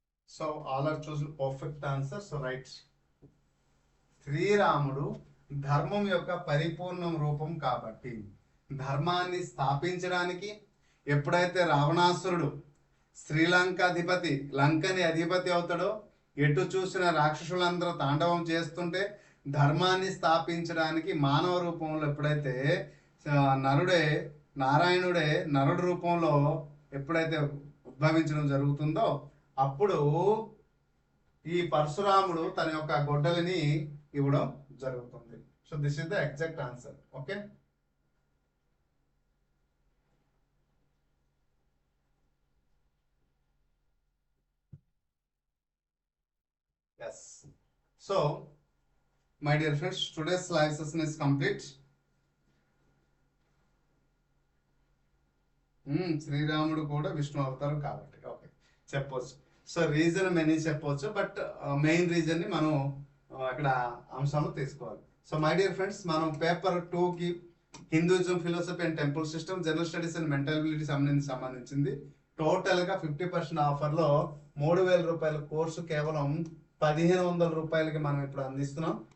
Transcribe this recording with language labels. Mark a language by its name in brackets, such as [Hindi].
[English] So all are chosen perfect answer. So right. [Telugu] శ్రీరాముడు ధర్మం యొక్క పరిపూర్ణ రూపం కాబట్టి ధర్మాన్ని స్థాపించడానికి ఎప్పుడైతే రావణాసురుడు శ్రీలంక అధిపతి లంకని అధిపతి అవుతాడో, ఎటు చూసిన రాక్షసులందరూ తాండవం చేస్తుంటే ధర్మాన్ని స్థాపించడానికి మానవ రూపంలో ఎప్పుడైతే నరుడే నారాయణుడే నరుడు రూపంలో ఎప్పుడైతే ఉద్భవించడం జరుగుతుందో అప్పుడు ఈ పరశురాముడు తన యొక్క గొడ్డలిని ఇవ్వడం జరుగుతుంది. [English] So this is the exact answer. Okay, yes. So my dear friends, today's live session is complete. [Telugu] శ్రీరాముడు కూడా విష్ణు అవతారం కాబట్టి ఓకే చెప్పవచ్చు. సో రీజన్ మెనీ చెప్పవచ్చు, బట్ మెయిన్ రీజన్ ని మనం అక్కడ అంశాలు తీసుకోవాలి. [English] so my dear friends, [Telugu] మనం పేపర్ 2కి Hinduism, philosophy and temple system, general studies and mental ability సంబంధించింది టోటల్ గా 50% ఆఫర్లో 3000 రూపాయల కోర్సు కేవలం 1500 రూపాయలకి మనం ఇప్పుడు అందిస్తున్నాం.